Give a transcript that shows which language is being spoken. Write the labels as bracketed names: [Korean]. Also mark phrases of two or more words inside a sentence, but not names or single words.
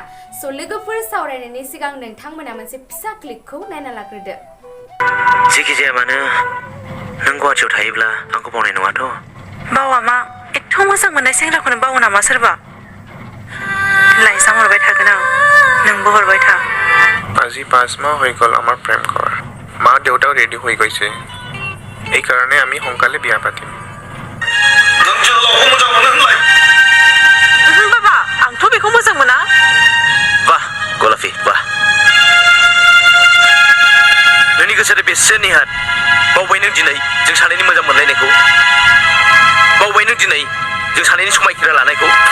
[Bodo] लोगोफोर सावरायनायनि सिगां नोंथांमोना मोनसे फिसा क्लिपखौ नायना लाग्रोदो. जेखि जाया मानो नों गुवाहाटियाव थायोब्ला आंखौ बावनाय नङाथ'? बावा मा एथ' मोजां मोननाय सेंग्राखौनो बावो नामा सोरबा? लाइजाम हरबाय थागोन आं, नोंबो हरबाय था. [Assamese] আজি 5 মাহ হৈ গ'ল আমাৰ প্ৰেম কৰাৰ. মা দেউতাও ৰেডি হৈ গৈছে. এই কাৰণে আমি সোনকালে বিয়া পাতিম. [Bodo] बाबा आंथ' बेखौ मोजां मोना. वाह गलाफी वाह. नोंनि गोसोआ बेसे निहाथ. बावबाय नों दिनै जों सानैनि मोजां मोनलायनायखौ. बावबाय नों दिनै जों सानैनि समायखिरा लानायखौ.